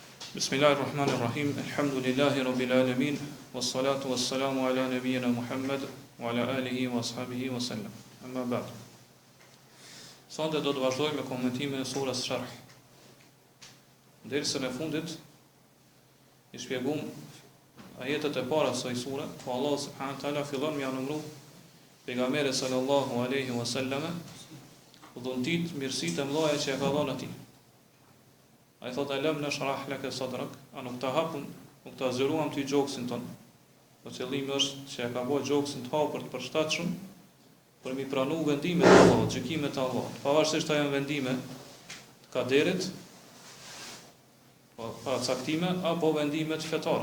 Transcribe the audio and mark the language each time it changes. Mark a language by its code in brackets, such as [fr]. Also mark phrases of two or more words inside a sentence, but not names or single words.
[ar] بسم الله الرحمن الرحيم الحمد لله رب العالمين والصلاة والسلام على نبينا محمد وعلى آله وأصحابه وسلم. أما بعد. [sq] Sonte do të vazhdojmë me komentimin e surës Sharh. Dersën e fundit I shpjegum ajetet e para të kësaj sure, ku Allah [ar] سبحانه وتعالى [sq] fillon me numëru pejgamberin [ar] صلى الله عليه وسلم, [sq] udhëntit mirësitë e mëdha që e ka dhënë atij. Ai thotë [ar] ألم نشرح لك صدرك, [sq] a nuk ta hapun, nuk ta zëruam ty gjoksin ton. Po qëllimi është që e ka bërë gjoksin të hapur të përshtatshëm për mi pranu vendimet e Allahut, gjykimet e Allahut. Pavarësisht ajo vendime të kaderit, pa caktime apo vendimet fetare.